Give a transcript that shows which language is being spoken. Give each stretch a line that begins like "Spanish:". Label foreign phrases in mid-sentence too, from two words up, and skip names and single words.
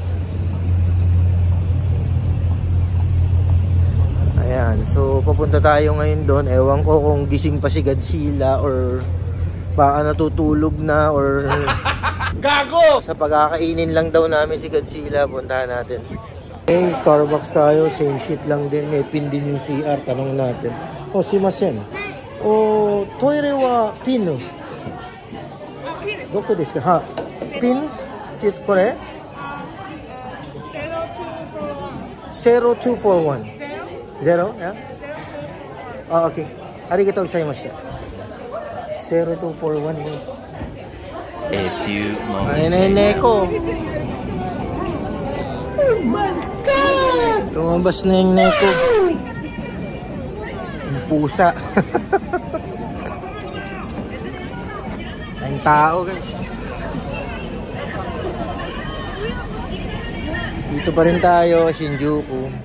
Filipino: Ayan, so papunta tayo ngayon doon. Ewan ko kung gising pa si Godzilla or baka natutulog na or gago! Sa pagkakainin lang daw namin si Godzilla, puntahan natin. Okay, Starbucks tayo,
English: same shit
Filipino: lang din. May pin din yung CR, tanong natin.
Japanese: Shimasen. トイレはピン？どこですか? Ha? Pin? Kore? 0241.
English: 0? Yeah? Oh, okay.
Japanese: ありがとうございました.
English: 0241. A few moments
Filipino: Ayun na yung neko.
English: Oh my God!
Filipino: Lumabas na yung neko. Yung pusa. Ang tao, guys. Dito pa rin tayo, Shinjuku.